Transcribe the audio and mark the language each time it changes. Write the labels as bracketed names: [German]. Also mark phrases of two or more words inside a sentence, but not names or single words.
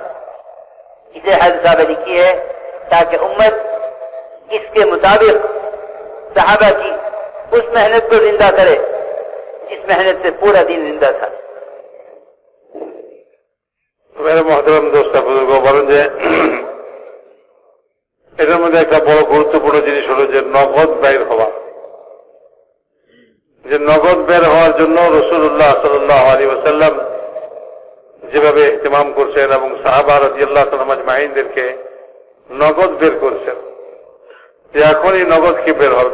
[Urdu] اسے حضرت صاحب لکھی ہے تاکہ امت اس کے مطابق صحابہ کی اس محنت کو زندہ کرے جس محنت سے پورا دین زندہ تھا. میرے محترم دوست بزرگ [Bangla] বলেন যে এটার মধ্যে একটা বড় গুরুত্বপূর্ণ জিনিস হলো যে নগদ বের হওয়া, যে নগদ বের হওয়ার জন্য [Arabic] رسول الله صلى الله عليه وسلم [Bangla] যেভাবে ইহতিমাম করছেন এবং সাহাবা [Arabic] رضي الله تعالى [Bangla] আজমাইনদেরকে নগদ বের করছেন যে এখনই নগদ কি বের হবে।